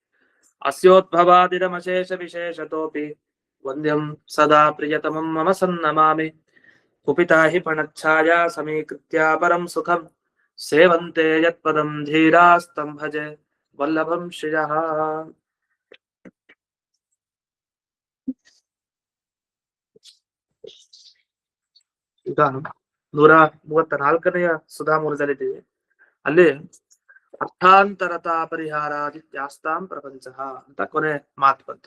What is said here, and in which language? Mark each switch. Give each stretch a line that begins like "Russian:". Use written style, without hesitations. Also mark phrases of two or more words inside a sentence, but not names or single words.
Sanskrit: अस्योद्भवादिदमशेषविशेषतोऽपि वन्द्यं सदा प्रियतमं मम सन्नमामि कुपिता हि फणच्छाया समीकृत्या परं सुखं सेवन्ते यत्पदं धीरास्तं भजे वल्लभं श्रियः।
Kannada: ಈಗ 134ನೆಯ ಸುಧಾಮೂಲದಲ್ಲಿದ್ದೀವಿ. ಅಲ್ಲಿ ಅರ್ಥಾಂತರತಾ ಪರಿಹಾರಾದಿತ್ಯಾಸ್ತಾಂ ಪ್ರಪಂಚ ಅಂತ ಕೊನೆ ಮಾತು ಬಂತು.